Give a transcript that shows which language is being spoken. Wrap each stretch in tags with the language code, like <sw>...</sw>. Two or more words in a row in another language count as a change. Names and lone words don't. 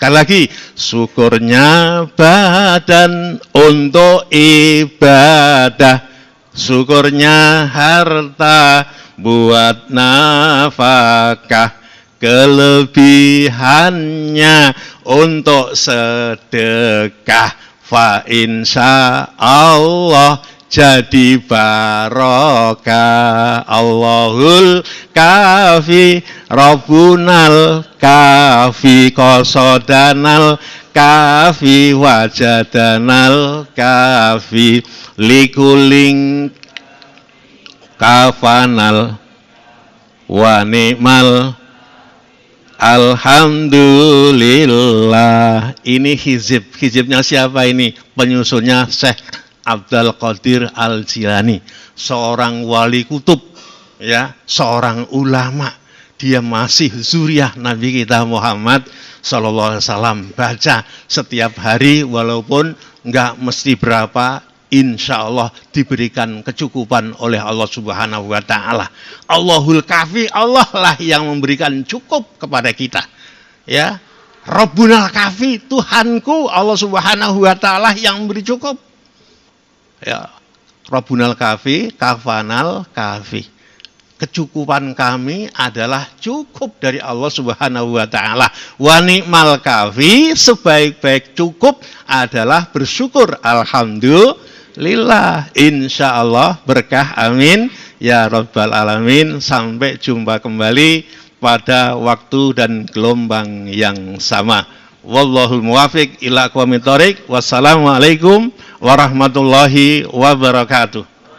<id>Sekali lagi, syukurnya badan untuk ibadah, syukurnya harta buat nafkah, kelebihannya untuk sedekah.</id> <ar>فإن شاء الله</ar> <id>jadi barokah.</id> <ar>الله الكافي ربنا الكافي قصدنا الكافي وجدنا الكافي لكل كفانا ونعم.</ar> <id>Alhamdulillah. Ini hizibnya siapa ini? Penyusunnya Syekh Abdul Qadir Al-Jilani, seorang wali kutub, ya, seorang ulama. Dia masih zuriyah Nabi kita Muhammad</id> <ar>صلى الله عليه وسلم.</ar> <id>Baca setiap hari walaupun enggak mesti berapa,</id> <ar>إن شاء الله</ar> <id>diberikan kecukupan oleh Allah</id> <ar>سبحانه وتعالى. الله الكافي,</ar> <id>Allah lah yang memberikan cukup kepada kita. Ya,</id> <ar>ربنا الكافي,</ar> <id>Tuhanku Allah</id> <ar>سبحانه وتعالى</ar> <id>yang memberi cukup. Ya,</id> <ar>ربنا الكافي، كفانا الكافي.</ar> <id>Kecukupan kami adalah cukup dari Allah</id> <ar>سبحانه وتعالى. ونعم الكافي,</ar> <id>sebaik-baik cukup adalah bersyukur.</id> <ar>الحمد لله، إن شاء الله berkah, آمين يا رب العالمين.</ar> <id>Sampai jumpa kembali pada waktu dan gelombang yang sama.</id> <ar>والله الموفق إلى أقوم الطريق. والسلام عليكم ورحمة الله وبركاته.</ar>